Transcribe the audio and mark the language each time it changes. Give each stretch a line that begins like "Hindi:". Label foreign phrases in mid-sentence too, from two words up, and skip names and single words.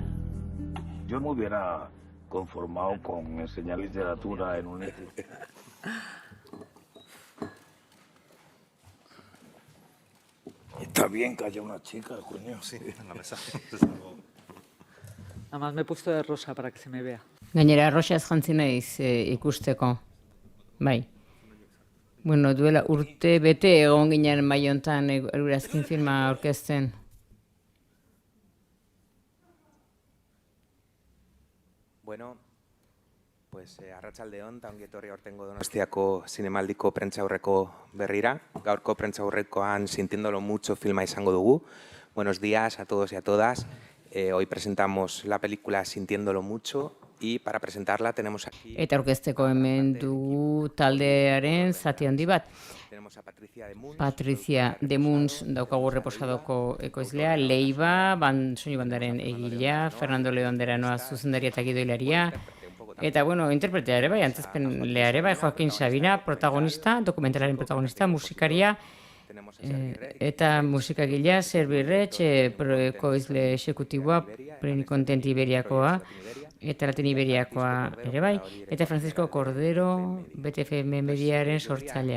Spanish: Yo me hubiera conformado con enseñar literatura en un instituto. Está bien que haya una chica, coño. Sí, en la mesa. Además me he puesto de rosa para que se me vea.
Basque: Gainera, roxaz jantzi naiz ikusteko. Bai. Bueno, duela urte bete egon ginen maiontan eurazkin filma aurkezten. Bueno, pues arratsaldeon eta ongi etorri aurtengo Donostiako zinemaldiko prentsaurreko berrira. Gaurko prentsaurrekoan Sintiéndolo mucho filma izango dugu.
Spanish: Buenos días a todos y a todas. Hoy presentamos la película Sintiéndolo mucho y para presentarla tenemos aquí...
Basque: Eta aurkezteko hemen dugu taldearen zati handi bat. Patricia de Muns daukagu reposadoko ekoizlea, Leiva, soinu bandaren egilea, Fernando Leonderanoa zuzendaria eta gidoilaria, eta, bueno, interpretea ere bai, antzezpenlea ere bai, Joaquin Sabina, protagonista, dokumentalaren protagonista, musikaria, eta musikagilea, Zerbirretx, ekoizle exekutiboa, Plenikontent Iberiakoa, eta Latin Iberiakoa ere bai, eta Francisco Cordero, BTFM mediaren sortzailea.